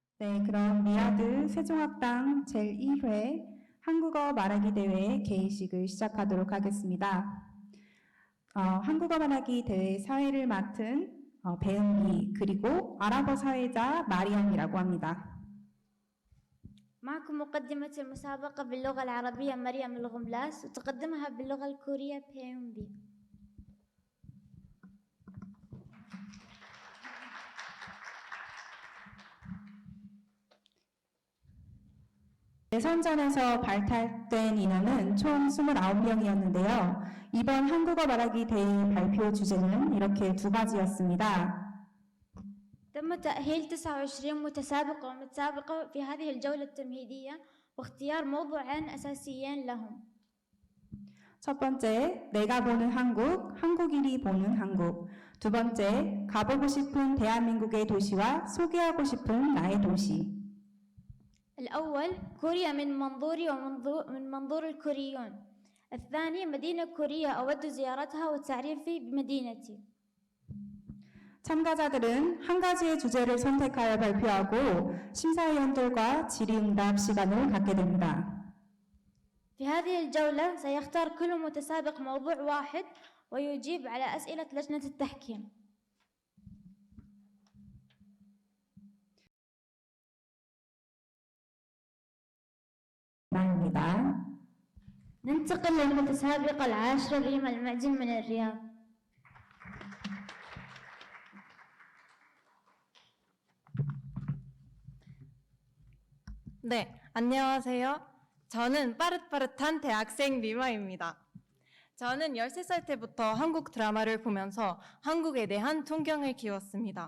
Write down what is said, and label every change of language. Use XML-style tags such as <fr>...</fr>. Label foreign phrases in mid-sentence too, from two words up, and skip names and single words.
<ko>네, 그럼 리야드 세종학당 제1회 한국어 말하기 대회 개회식을 시작하도록 하겠습니다. 한국어 말하기 대회 사회를 맡은 배은기 그리고 아랍어 사회자 마리암이라고 합니다.</ko> <ar>معكم مقدمة المسابقة باللغة العربية مريم الغملاس وتقدمها باللغة الكورية بيونبي.</ar> <ko>예선전에서 발탁된 인원은 총 29명이었는데요. 이번 한국어 말하기 대회 발표 주제는 이렇게 두 가지였습니다.</ko> <ar>تم تأهيل 29 متسابق ومتسابقة في هذه الجولة التمهيدية واختيار موضوعين أساسيين لهم.</ar> <ko>첫 번째, 내가 보는 한국, 한국인이 보는 한국. 두 번째, 가보고 싶은 대한민국의 도시와 소개하고 싶은 나의 도시.</ko> <ar>الأول كوريا من منظوري ومن منظور الكوريون. الثاني مدينة كورية أود زيارتها وتعريفي بمدينتي.</ar> <ko>참가자들은 한 가지의 주제를 선택하여 발표하고 심사위원들과 질의응답 시간을 갖게 됩니다.</ko> <ar>في هذه الجولة سيختار كل متسابق موضوع واحد ويجيب على أسئلة لجنة التحكيم. ننتقل للمتسابقة العاشرة ريما المعجم من الرياض.</ar> <ko>네, 안녕하세요. 저는 빠릇빠릇한 대학생 리마입니다. 저는 13살 때부터 한국 드라마를 보면서 한국에 대한 통경을 키웠습니다.</ko>